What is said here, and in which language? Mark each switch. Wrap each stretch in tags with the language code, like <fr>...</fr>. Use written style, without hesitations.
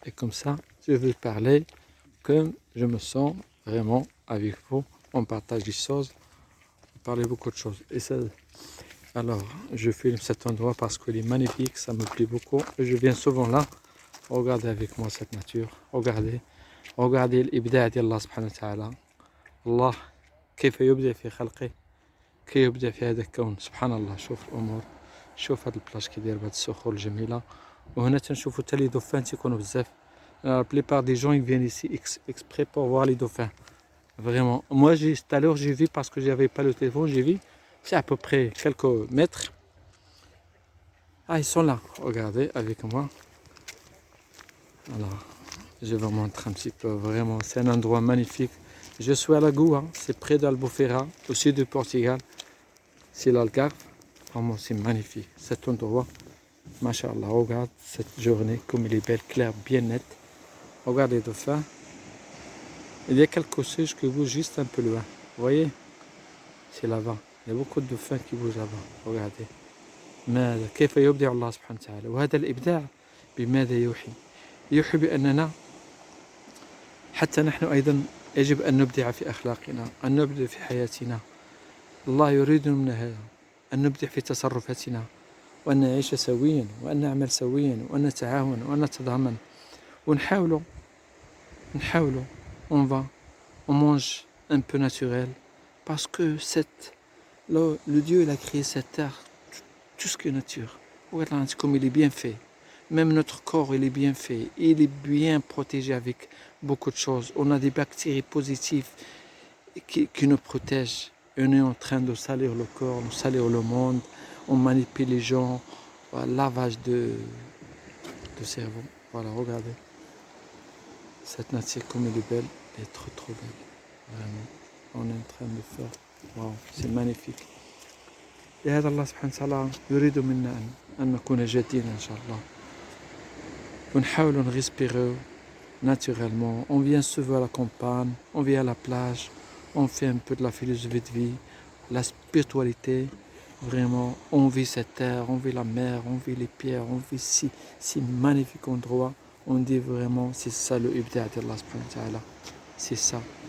<fr>Et comme ça, je vais parler comme je me sens vraiment avec vous. On partage des choses, on parle beaucoup de choses. Et ça, alors, je filme cet endroit parce qu'il est magnifique, ça me plaît beaucoup. Et je viens souvent là. Regardez avec moi cette nature. Regardez l'ibda' d'Allah</fr> <ar>subhanahu wa ta'ala. الله كيف يبدع في خلقه كيف يبدع في هذا الكون سبحان الله. شوف الامور، شوف هذا البلاج كي داير بهاد الصخور الجميله. وهنا تنشوفوا حتى لي دوفان تيكونوا بزاف.</ar> <fr>La plupart des gens ils viennent ici exprès pour voir les dauphins. Vraiment. Moi tout à l'heure j'ai vu parce que j'avais pas le téléphone, j'ai vu c'est à peu près quelques mètres. Ah, ils sont là. Regardez avec moi. Alors, je vais vous montrer un petit peu. Vraiment, c'est un endroit magnifique. Je suis à la Goua, c'est près d'Albufeira, au sud du Portugal. C'est l'Algarve. Vraiment, c'est magnifique. Cet endroit, Masha'Allah, regarde cette journée, comme elle est belle, claire, bien nette. Regarde les dauphins. Il y a quelques singes qui bougent juste un peu loin. Vous voyez? C'est là-bas. Il y a beaucoup de dauphins qui bougent là-bas. Regardez.</fr> <ar>ماذا كيف يبدع الله سبحانه وتعالى. وهذا الإبداع بماذا يوحي؟ يوحي بأننا حتى نحن أيضا يجب أن نبدع في أخلاقنا، أن نبدع في حياتنا. الله يريد منا هذا، أن نبدع في تصرفاتنا، وأن نعيش سويا، وأن نعمل سويا، وأن نتعاون، وأن نتضامن، ونحاولوا</ar> <fr>on va, on mange un peu naturel, parce que le Dieu il a créé cette terre, tout ce qui est nature. Voilà comme il est bien fait. Même notre corps, il est bien fait. Il est bien protégé avec beaucoup de choses. On a des bactéries positives qui nous protègent. Et on est en train de salir le corps, de salir le monde. On manipule les gens. Voilà, lavage de cerveau. Voilà, regardez. Cette nature, comme elle est belle, elle est trop trop belle. Vraiment. On est en train de faire. Waouh, c'est magnifique.</fr> <ar>لهذا الله سبحانه وتعالى يريد منا أن نكون جادين إن شاء الله. ونحاول نغيسبيرو</ar> <fr>naturellement. On vient souvent à la campagne, on vient à la plage, on fait un peu de la philosophie de vie, la spiritualité. Vraiment, on vit cette terre, on vit la mer, on vit les pierres, on vit si magnifique endroit. On dit vraiment, c'est ça le ibda' d'Allah</fr> <ar>subhanahu wa ta'ala.</ar> <fr>C'est ça.</fr>